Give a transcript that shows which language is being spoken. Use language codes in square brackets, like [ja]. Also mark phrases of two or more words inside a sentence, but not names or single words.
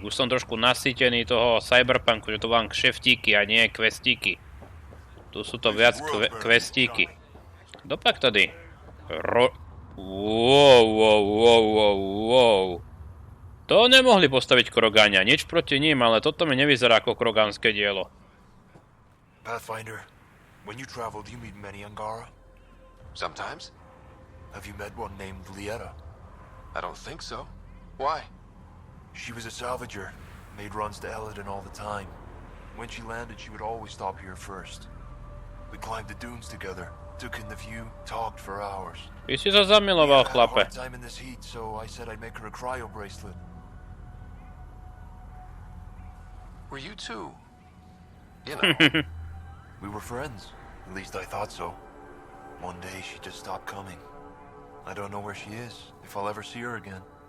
[sk] Už som trošku nasýtený toho cyberpunku, že to mám kšeftíky a nie questíky. Tu sú to viac questíky. [cs] Dopak tady. [en] Wow. [sk] To nemohli postaviť Krogania. Nič proti ním, ale toto mi nevyzerá ako kroganské dielo. [en] Pathfinder, when you travel, do you meet many Angara? Sometimes. Have you met one named Lieta? I don't think so. Why? She was a salvager, made runs to Elaadene all the time. When she landed, she would always stop here first. We climbed the dunes together, took in the view, talked for hours. [sk] Ty si sa zamiloval, chlape. [en] I had a hard time in this heat, so I said I'd make her a cryo bracelet. Were you two? You know. We were friends. At least I thought so. One day she just stopped coming. I don't know where she is, if I'll ever see her again.